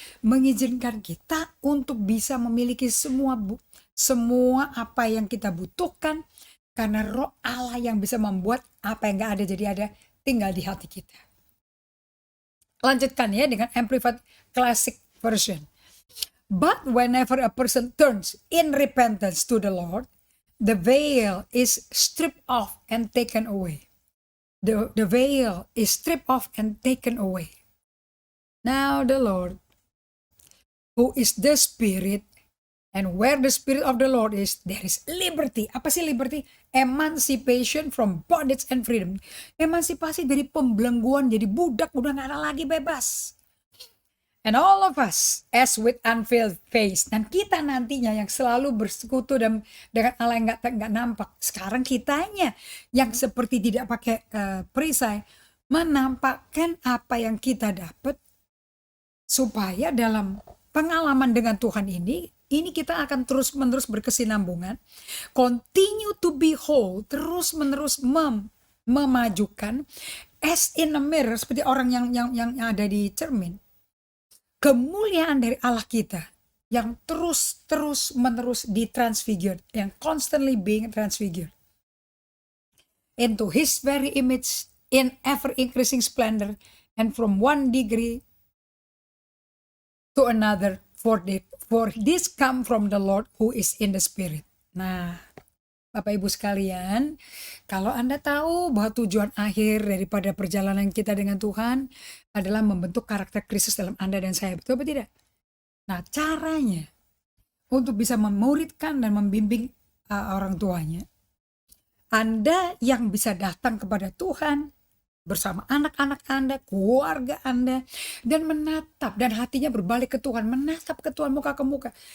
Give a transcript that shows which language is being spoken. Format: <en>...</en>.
<id>Mengizinkan kita untuk bisa memiliki semua apa yang kita butuhkan. Karena roh Allah yang bisa membuat apa yang gak ada jadi ada, tinggal di hati kita. Lanjutkan ya dengan Amplified Classic Version.</id> <en>But whenever a person turns in repentance to the Lord, the veil is stripped off and taken away. The veil is stripped off and taken away. Now the Lord, who is the Spirit, and where the Spirit of the Lord is, there is liberty.</en> <id>Apa sih</id> <en>liberty? Emancipation from bondage and freedom.</en> <id>Emansipasi dari pembelengguan, jadi budak, udah gak ada lagi bebas.</id> <en>And all of us, as with unveiled face,</en> <id>dan kita nantinya yang selalu bersekutu dengan Allah yang nggak nampak. Sekarang kitanya yang seperti tidak pakai perisai, menampakkan apa yang kita dapat, supaya dalam pengalaman dengan Tuhan ini kita akan terus-menerus berkesinambungan,</id> <en>continue to be whole,</en> <id>terus-menerus memajukan,</id> <en>as in a mirror,</en> <id>seperti orang yang ada di cermin. Kemuliaan dari Allah kita yang terus menerus ditransfigured, yang</id> <en>constantly being transfigured into His very image in ever increasing splendor, and from one degree to another, for this come from the Lord who is in the Spirit.</en> <id>Nah, Bapak Ibu sekalian, kalau Anda tahu bahwa tujuan akhir daripada perjalanan kita dengan Tuhan adalah membentuk karakter Kristus dalam Anda dan saya, betul atau tidak? Nah, caranya untuk bisa memuridkan dan membimbing orang tuanya, Anda yang bisa datang kepada Tuhan bersama anak-anak Anda, keluarga Anda, dan menatap, dan hatinya berbalik ke Tuhan, menatap ke Tuhan muka ke muka.</id>